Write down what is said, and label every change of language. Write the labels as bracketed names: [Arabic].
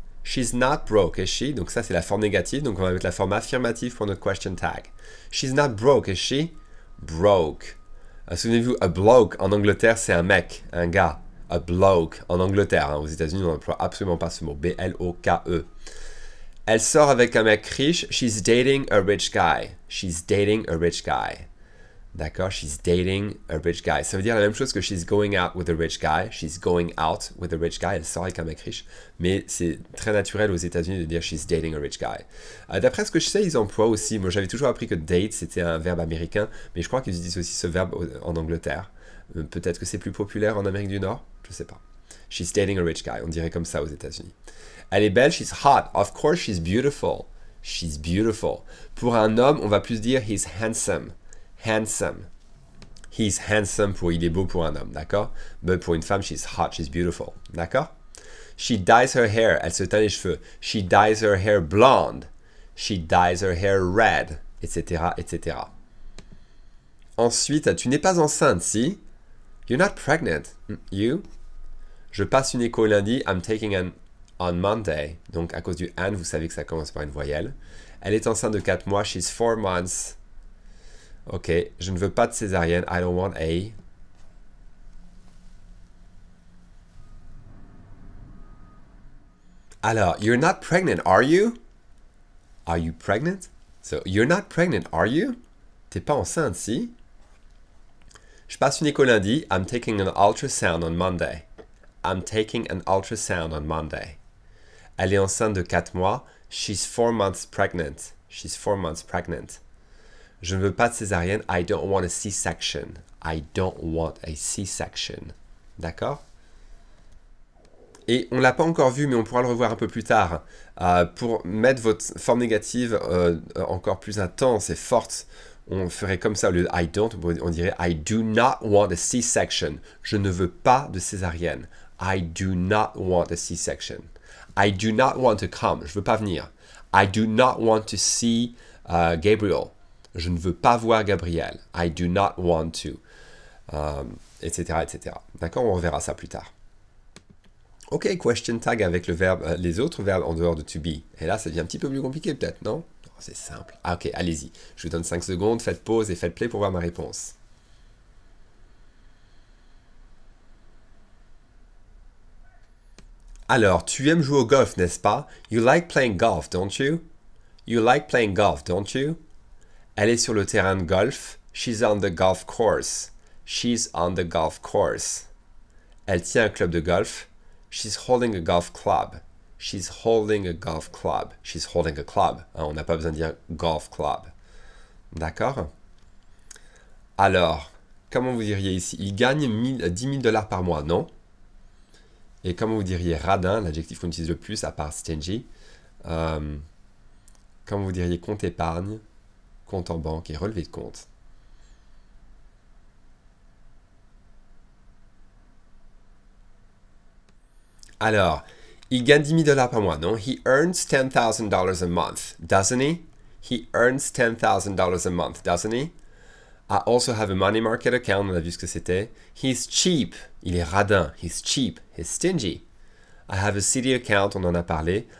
[English] She's not broke, is she? [French] Donc ça, c'est la forme négative. Donc on va mettre la forme affirmative pour notre question tag. [English] She's not broke, is she? [French] Broke. Souvenez-vous, a bloke en Angleterre, c'est un mec, un gars. A bloke en Angleterre. Hein. Aux États-Unis, on n'emploie absolument pas ce mot. B-L-O-K-E. Elle sort avec un mec riche. [English] She's dating a rich guy. She's dating a rich guy. D'accord, she's dating a rich guy. [French] Ça veut dire la même chose que [English] she's going out with a rich guy. She's going out with a rich guy. [French] Elle sort avec un mec riche. Mais c'est très naturel aux États-Unis de dire [English] she's dating a rich guy. [French] D'après ce que je sais, ils emploient aussi. Moi, j'avais toujours appris que date, c'était un verbe américain. Mais je crois qu'ils utilisent aussi ce verbe en Angleterre. Peut-être que c'est plus populaire en Amérique du Nord. Je sais pas. [English] She's dating a rich guy. [French] On dirait comme ça aux États-Unis. Elle est belle. [English] She's hot. Of course, she's beautiful. She's beautiful. [French] Pour un homme, on va plus dire [English] he's handsome. Handsome. He's handsome [French] pour il est beau pour un homme, d'accord? Mais pour une femme, [English] she's hot, she's beautiful, [French] d'accord? [English] She dyes her hair, [French] elle se teint les cheveux. [English] She dyes her hair blonde. She dyes her hair red, etc., etc. [French] Ensuite, tu n'es pas enceinte, si? [English] You're not pregnant. You? [French] Je passe une écho lundi. [English] I'm taking an on Monday. [French] Donc, à cause du and, vous savez que ça commence par une voyelle. Elle est enceinte de 4 mois. [English] She's 4 months. [French] Ok. Je ne veux pas de césarienne. [English] I don't want a. Alors, you're not pregnant, are you? Are you pregnant? So, you're not pregnant, are you? [French] T'es pas enceinte, si? Je passe une écho lundi. [English] I'm taking an ultrasound on Monday. I'm taking an ultrasound on Monday. [French] Elle est enceinte de 4 mois. [English] She's 4 months pregnant. She's 4 months pregnant. [French] Je ne veux pas de césarienne. [English] I don't want a C-section. I don't want a C-section. D'accord? [French] Et on ne l'a pas encore vu, mais on pourra le revoir un peu plus tard. Pour mettre votre forme négative encore plus intense et forte, on ferait comme ça, le [English] I don't, [French] on dirait [English] I do not want a C-section. [French] Je ne veux pas de césarienne. [English] I do not want a C-section. I do not want to come. [French] Je ne veux pas venir. [English] I do not want to see Gabriel. [French] Je ne veux pas voir Gabriel. [English] I do not want to. [French] Etc., etc. D'accord? On reverra ça plus tard. Ok, question tag avec le verbe, les autres verbes en dehors de to be. Et là, ça devient un petit peu plus compliqué peut-être, non? C'est simple. Ah, ok, allez-y. Je vous donne 5 secondes, faites pause et faites play pour voir ma réponse. Alors, tu aimes jouer au golf, n'est-ce pas? [English] You like playing golf, don't you? You like playing golf, don't you? [French] Elle est sur le terrain de golf. [English] She's on the golf course. She's on the golf course. [French] Elle tient un club de golf. [English] She's holding a golf club. She's holding a golf club. She's holding a club. [French] Hein, on n'a pas besoin de dire golf club. D'accord? Alors, comment vous diriez ici? Il gagne 10 000 $ par mois, non? Et comment vous diriez radin, l'adjectif qu'on utilise le plus à part stingy? Comment vous diriez compte épargne, compte en banque et relevé de compte? Alors, il gagne 10 000 $ par mois, non? [English] He earns $10,000 a month, doesn't he? He earns $10,000 a month, doesn't he? I also have a money market account, [French] on a vu ce que c'était. [English] He's cheap, [French] il est radin. [English] He's cheap, he's stingy. I have a CD account, [French] on en a parlé.